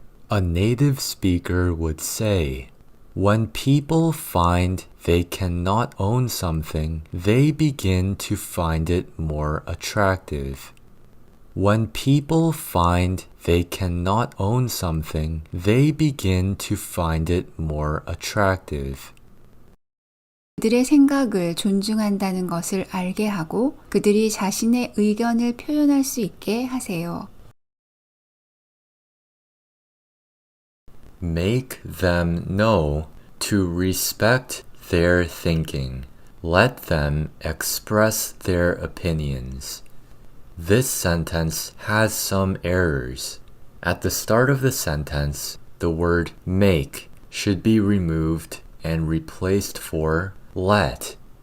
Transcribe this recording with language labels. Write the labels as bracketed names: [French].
[English] A native speaker would say, when people find they cannot own something, they begin to find it more attractive. When people find they cannot own something, they begin to find it more attractive. [Korean] 그들의 생각을 존중한다는 것을 알게 하고 그들이 자신의 의견을 표현할 수 있게 하세요. [English] Make them know to respect their thinking. Let them express their opinions. This sentence has some errors. At the start of the sentence, the word make should be removed and replaced for let.